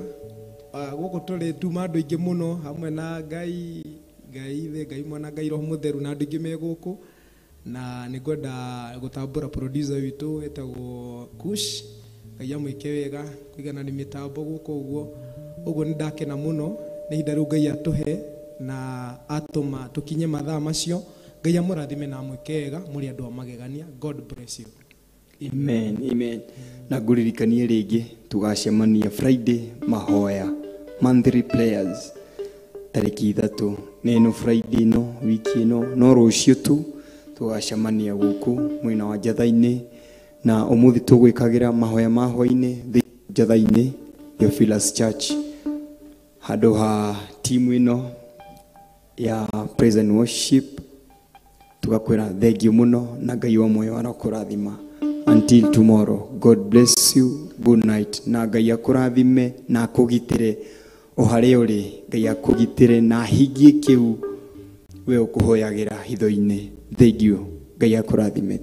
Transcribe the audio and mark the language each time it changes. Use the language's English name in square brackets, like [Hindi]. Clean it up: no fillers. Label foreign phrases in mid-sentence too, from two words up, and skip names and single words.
[Kikuyu] Gũkũ tũrĩ tuma andũ aingĩ mũno hamwe na Ngai Ithe, Ngai Mwana, Ngai Roho Mũtheru na andũ aingĩ me gũkũ, na nĩ ngwenda gũtambũra producer witũ etagwo Kush. Ngai amwĩke wega kũigana nĩ mĩtambo gũkũ ũguo nĩ ndakena mũno nĩ ihinda rĩu Ngai atũhe na atũma tũkinye mathaa macio. Ngai amũrathime na amwĩke wega mũrĩ andũ a magegania. [English] God bless you. [Kikuyu] Amen, amen. Na ngũririkanie rĩngĩ tugacemania Friday mahoya [English] monthly prayers [Kikuyu] tarĩki 3 neno Friday no wiki ĩno no rũciũ tu tugacemania gũkũ mwena wa Njatha-inĩ na ũmũthĩ tũgwĩkagĩra mahoya ma hwaĩ-inĩ Njatha-inĩ Theophilus Church handũ ha timu ĩno ya [English] praise and worship. [Kikuyu] Tugakwĩra thengiũ mũno na Ngai wa moyo arokũrathima. [English] Until tomorrow, God bless you, good night. [Kikuyu] Na Ngai akũrathime na akũgitĩre o harĩa ũrĩ. Ngai akũgitĩre na hingie kĩu we ũkũhoyagĩra hitho-inĩ. Thengiũ, Ngai akũrathime.